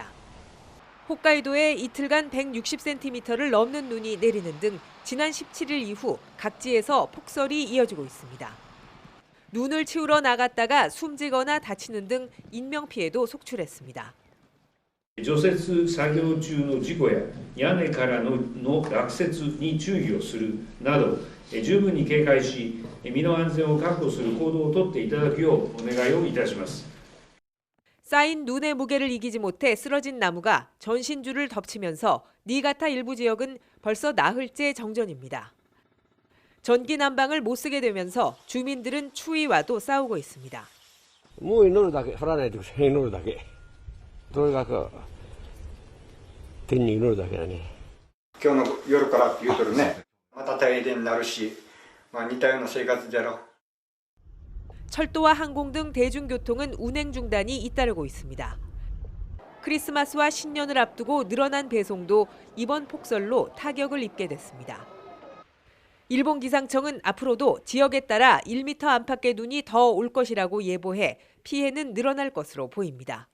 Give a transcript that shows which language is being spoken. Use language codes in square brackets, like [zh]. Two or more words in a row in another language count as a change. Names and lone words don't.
[ko] 홋카이도에 이틀간 160cm를 넘는 눈이 내리는 등 지난 17일 이후 각지에서 폭설이 이어지고 있습니다. 눈을 치우러 나갔다가 숨지거나 다치는 등 인명피해도 속출했습니다. [ja] 除雪作業中の事故や屋根からの落雪に注意をするなど、十分に警戒し、身の安全を確保する行動をとっていただくようお願いをいたします。 [ko] 쌓인 눈의 무게를 이기지 못해 쓰러진 나무가 전신주를 덮치면서 니가타 일부 지역은 벌써 나흘째 정전입니다. 전기 난방을 못 쓰게 되면서 주민들은 추위와도 싸우고 있습니다. [ja] もう祈るだけ、降らないでください、祈るだけ。とにかく天に祈るだけだね。今日の夜からって言うとるね。また停電になるし、似たような生活じゃろ。 [ko] 철도와 항공 등 대중교통은 운행 중단이 잇따르고 있습니다. 크리스마스와 신년을 앞두고 늘어난 배송도 이번 폭설로 타격을 입게 됐습니다. 일본 기상청은 앞으로도 지역에 따라 1m 안팎의 눈이 더 올 것이라고 예보해 피해는 늘어날 것으로 보입니다.